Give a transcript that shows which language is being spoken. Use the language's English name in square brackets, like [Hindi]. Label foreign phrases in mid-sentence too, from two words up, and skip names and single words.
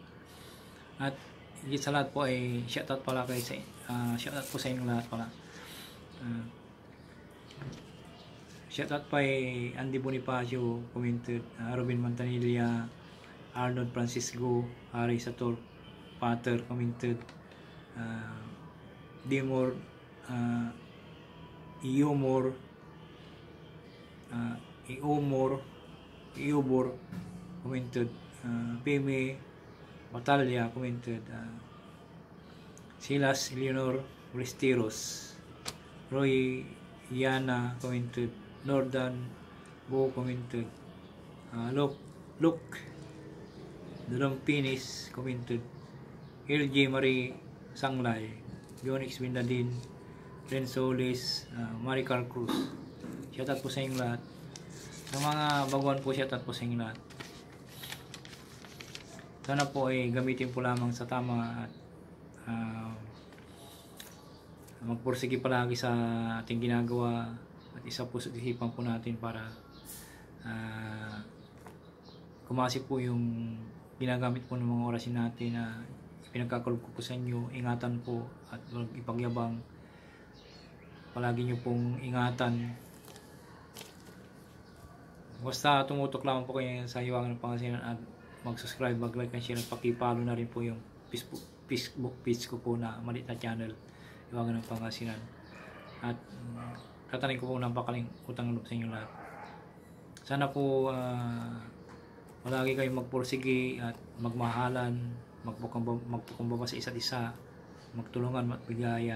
[Filipino] At higit sa lahat po ay shoutout pala kay shoutout po sa inyo lahat pala. Shoutout pa ay Andy Bonifacio commented, Robin Mantanilla, Arnold Francisco, Harry Sator Pater commented, [English] Dimor, Iomor, Iobor commented, Peme Batalya commented, Silas Eleanor Restiros, Roy Yana commented, Nordan Bo commented, Luke Dalampinis commented, LJ Marie Sanglay, Jonix Bindadin, Ren Solis, Maricar Cruz. [Filipino] Shoutout po sa inyong lahat. Sa mga baguhan po, shoutout po sa inyong lahat. Sana po ay gamitin po lamang sa tama at magpursige palagi sa ating ginagawa at isa po sa isipan po natin para kumasi po yung ginagamit po ng mga orasin natin na pinagkakalog ko po sa inyo. Ingatan po at huwag ipagyabang. Palagi nyo pong ingatan. Basta tumutok lamang po kayo sa Hiwaga ng Pangasinan at mag-subscribe, mag- [English] like and share [Filipino] at pakipalo na rin po yung Facebook page ko po na maliit na channel, Hiwaga ng Pangasinan. At tatanin ko po napakaling utang loob sa inyo lahat. Sana po palagi kayong magpursige at magmahalan, magpakumbaba sa isa't isa, magtulungan, magbigayan.